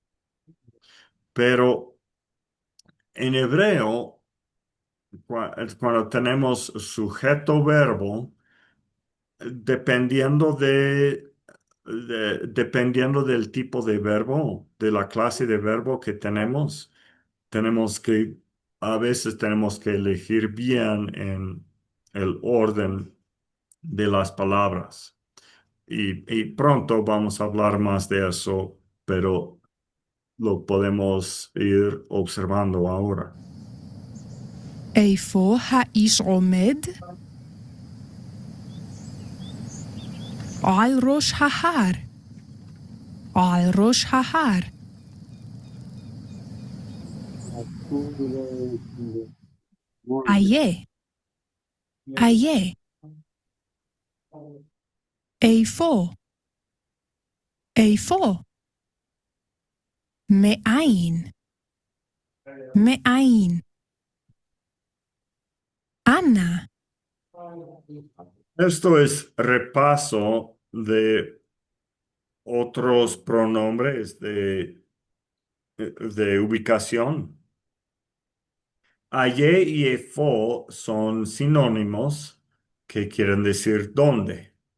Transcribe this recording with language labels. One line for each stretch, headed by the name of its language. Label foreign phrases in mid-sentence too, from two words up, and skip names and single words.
Spanish: Pero en hebreo, cuando tenemos sujeto verbo, dependiendo dependiendo del tipo de verbo, de la clase de verbo que tenemos que, a veces tenemos que elegir bien en el orden de las palabras. Y pronto vamos a hablar más de eso, pero lo podemos ir observando ahora.
Hebrew: איפה האיש עומד? על ראש ההר. על ראש ההר. איה. איה. איפה? איפה? מאין? מאין? אנה?
Spanish: Esto es repaso de otros pronombres de ubicación. Aye y efo son sinónimos que quieren decir dónde.